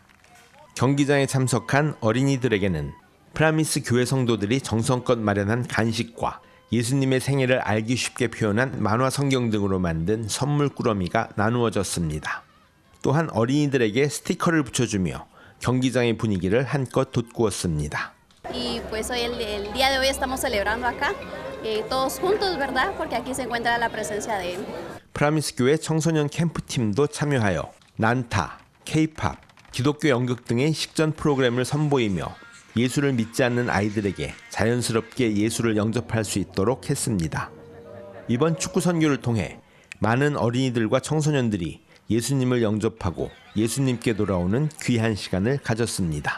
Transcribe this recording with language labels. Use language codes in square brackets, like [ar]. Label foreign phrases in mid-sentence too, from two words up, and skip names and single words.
[ko] 경기장에 참석한 어린이들에게는 프라미스 교회 성도들이 정성껏 마련한 간식과 예수님의 생애를 알기 쉽게 표현한 만화 성경 등으로 만든 선물 꾸러미가 나누어졌습니다. 또한 어린이들에게 스티커를 붙여주며 경기장의 분위기를 한껏 돋구었습니다. [es] Y pues hoy el día de hoy estamos celebrando acá todos juntos, ¿verdad? Porque aquí se encuentra la presencia de él. [ko] 프라미스 교회 청소년 캠프팀도 참여하여 난타, K-팝, 기독교 연극 등의 식전 프로그램을 선보이며 예수를 믿지 않는 아이들에게 자연스럽게 예수를 영접할 수 있도록 했습니다. 이번 축구 선교를 통해 많은 어린이들과 청소년들이 예수님을 영접하고 예수님께 돌아오는 귀한 시간을 가졌습니다.